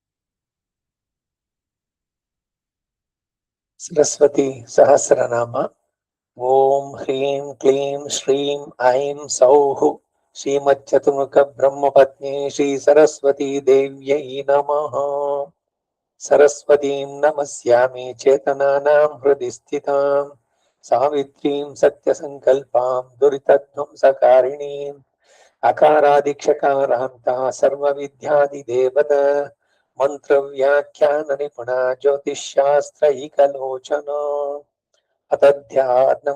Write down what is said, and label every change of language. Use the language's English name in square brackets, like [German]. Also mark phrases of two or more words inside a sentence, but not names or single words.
[Sanskrit] ಸರಸ್ವತಿ ಸಹಸ್ರನಾಮ. ಓಂ ಹ್ರೀಂ ಕ್ಲೀಂ ಶ್ರೀಂ ಐಂ ಸೌಃ ಶ್ರೀಮಚ್ಚತುರ್ಮುಖ ಬ್ರಹ್ಮಪತ್ನಿ ಶ್ರೀ ಸರಸ್ವತಿ ದೇವ್ಯೈ ನಮಃ. ಸರಸ್ವತೀಂ ನಮಸ್ಯಾಮಿ ಚೇತನಾನಾಂ ಹೃದಯ ಸ್ಥಿತಾಂ ಸಾವಿತ್ರೀಂ ಸತ್ಯಸಂಕಲ್ಪಾಂ ದುರಿತಧ್ವಂಸಕಾರಿಣೀಂ ಅಕಾರಾದಿಕ್ಷಕಾರಾಂತ ಸರ್ವವಿದ್ಯಾದಿದೇವತ ಮಂತ್ರವ್ಯಾಖ್ಯಾನ ನಿಪುಣ ಜ್ಯೋತಿಷ್ಶಾಸ್ತ್ರೈಕಲೋಚನ ಅತಧ್ಯಾನಂ